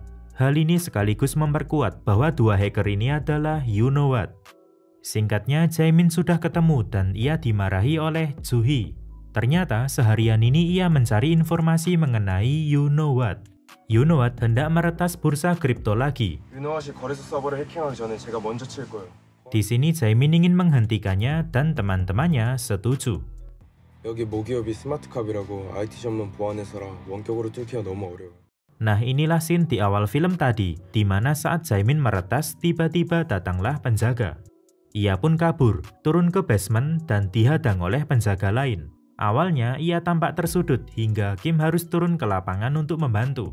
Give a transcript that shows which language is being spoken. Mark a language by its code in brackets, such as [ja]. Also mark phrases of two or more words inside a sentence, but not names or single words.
[id] Hal ini sekaligus memperkuat bahwa dua hacker ini adalah You Know What. Singkatnya, Jaemin sudah ketemu dan ia dimarahi oleh Juhi. Ternyata seharian ini ia mencari informasi mengenai You Know What. You Know What hendak meretas bursa kripto lagi. [ko] You Know What이 거래소 서버를 해킹하기 전에 제가 먼저 칠 거예요. [id] Di sini Jaemin ingin menghentikannya dan teman-temannya setuju. [ko] 여기 모기업이 스마트캅이라고 IT 전문 보안회사라 원격으로 뚫기가 너무 어려워요. [id] Nah, inilah scene di awal film tadi, di mana saat Jaemin meretas, tiba-tiba datanglah penjaga. Ia pun kabur, turun ke basement dan dihadang oleh penjaga lain. Awalnya ia tampak tersudut hingga Kim harus turun ke lapangan untuk membantu.